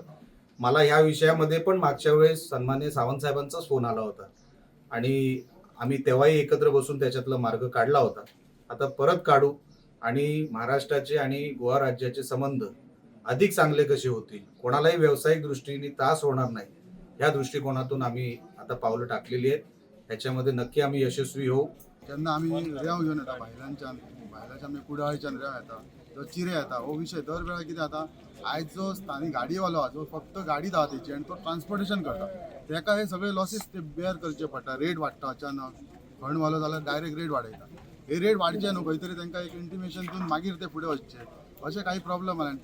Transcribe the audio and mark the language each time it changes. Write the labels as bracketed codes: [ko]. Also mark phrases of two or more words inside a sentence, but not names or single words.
[mr] मला ह्या विषयामध्ये पण मागच्या वेळेस सन्मान्य सावंत साहेबांचाच फोन आला होता आणि आम्ही तेव्हाही एकत्र बसून त्याच्यातला मार्ग काढला होता. आता परत काढू आणि महाराष्ट्राचे आणि गोवा राज्याचे संबंध अधिक चांगले कसे होतील, कोणालाही व्यावसायिक दृष्टीने त्रास होणार नाही, ह्या दृष्टिकोनातून आम्ही आता पावलं टाकलेली आहेत. ह्याच्यामध्ये नक्की आम्ही यशस्वी होऊ. [kok] तेन्ना आमी रेंव घेवन येता भायल्याच्यान आमी कुडाळच्यान रेंव येता, तो चिरे येता. हो विशय दर वेळा कितें जाता, आयज जो स्थानीक गाडीवालो आहा, जो फक्त गाडी आहा तेची आनी तो ट्रान्सपोर्टेशन करता, तेका हे सगळे लॉसीस ते बेअर करचे पडटा. रेट वाडटा अचानक, खणवालो जाल्यार डायरेक्ट रेट वाडयता. हे रेट वाडचे न्हू, खंय तरी तांकां एक इंटिमेशन दिवन मागीर ते फुडें वचचे, अशें काही प्रॉब्लेम आसा.